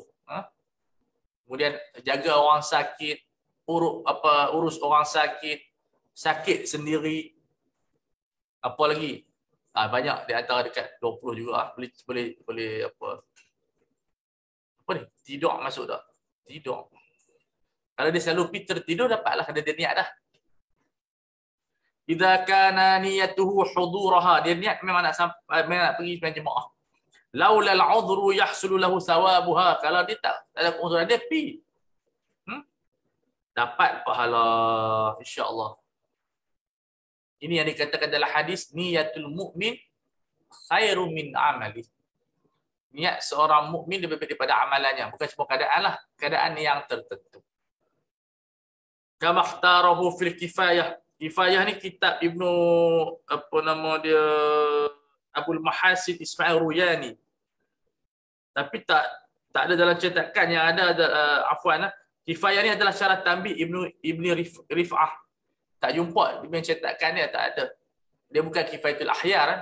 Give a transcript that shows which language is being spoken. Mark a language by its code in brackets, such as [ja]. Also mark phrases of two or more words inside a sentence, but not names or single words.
[ms] Kemudian jaga orang sakit, urus orang sakit sendiri. Apa lagi? Banyak di antara dekat 20 juga. Boleh apa ni? Tidur masuk tak? Tidur. Kalau dia selalu pergi tertidur, dapatlah kena dia niat dah. [ar] إذا كان نيته حضورها, [ms] dia niat memang nak pergi sembahyang jemaah. [ar] لولا العذر يحصل له ثوابها, [ms] kalau dia tak ada uzuran dia pergi. Dapat pahala [ar] إن شاء الله. [ms] Ini yang dikatakan dalam hadis, [ar] نية المؤمن خير من عمله. [ms] Niat seorang mukmin lebih baik daripada amalannya, bukan semua keadaan lah, keadaan yang tertentu. [ar] كما اختاره في الكفاية. [ms] Kifayah ni kitab Ibnu Abul Mahasin Ismail Ruyani. Tapi tak ada dalam cetakan yang ada Kifayah ni adalah syarah tanbih Ibni Rif'ah. Tak jumpa di cetakan dia, tak ada. Dia bukan Kifayatul Ahyar.